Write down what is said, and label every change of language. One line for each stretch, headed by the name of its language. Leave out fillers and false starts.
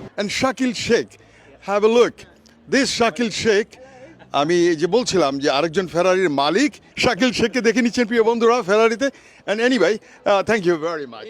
English: And Shakil Sheikh, have a look.
Bangla: This Shakil Sheikh, আমি যে বলছিলাম যে আরেকজন ফেরারির মালিক শাকিল শেখকে দেখে নিচ্ছেন প্রিয় বন্ধুরা ফেরারিতে।
English: And anyway, thank you very much.